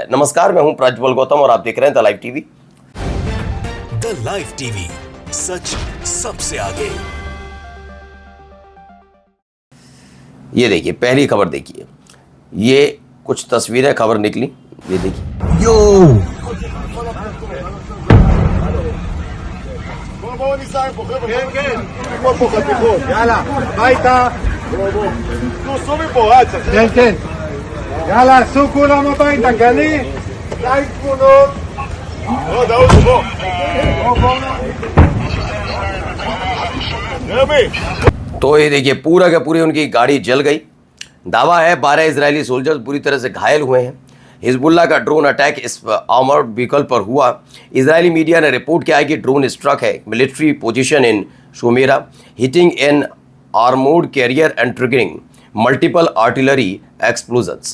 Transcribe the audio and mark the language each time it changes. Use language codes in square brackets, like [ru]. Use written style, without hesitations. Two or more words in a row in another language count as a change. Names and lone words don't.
[hi] नमस्कार, मैं हूं प्रज्वल गौतम और आप देख रहे हैं द लाइव टीवी। द लाइव टीवी, सच सबसे आगे। ये देखिए, पहली खबर देखिए, ये कुछ तस्वीरें खबर निकली, ये देखिए। यो [he] בואו ניסע פה, חבר'ה. כן, כן. נגמור פה חתיכות. יאללה, הביתה. בואו. סעו מפה, רצה. כן, כן. יאללה, סעו כולם הביתה, גלי. לייק תמונות. דאוד, בוא. בוא. רבי. [hi] तो ये देखिए, पूरा का पूरी उनकी गाड़ी जल गई। दावा है 12 [en] Israeli soldiers [hi] बुरी तरह से घायल हुए हैं। हिजबुल्लाह का [en] drone attack [hi] इस [en] armoured vehicle [hi] पर हुआ। इजरायली मीडिया ने रिपोर्ट किया है कि [en] drone struck a military position in Shomera, hitting an armoured carrier and triggering multiple artillery explosions.